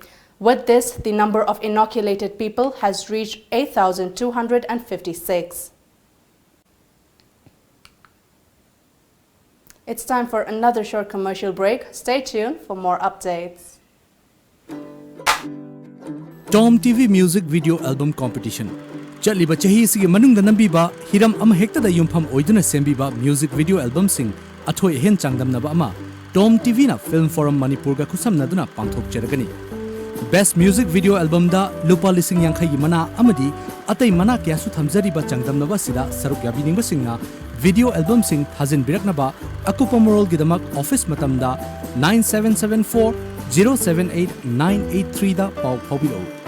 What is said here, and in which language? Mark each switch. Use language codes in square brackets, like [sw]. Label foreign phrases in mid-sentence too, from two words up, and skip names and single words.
[en] With this, the number of inoculated people has reached 8,256. It's time for another short commercial break. Stay tuned for more updates. TOMTV Music Video Album Competition. [mni] Chaliba chahi sigi manungda nambiba hiram ama hekta da yumpham oiduna sembiba music video album sing athoi hen changdamnaba ama TOMTV na Film Forum Manipur ga khusamnaduna pangthok cheragani. Best Music Video Album da lupa lising yankhai mana amadi atai mana kya su thamjariba changdamnaba sida saruk yabiningba singna video album sing thajin biraknaba akupa moral gidamak office matamda 9774 078 983 da pau phobilo.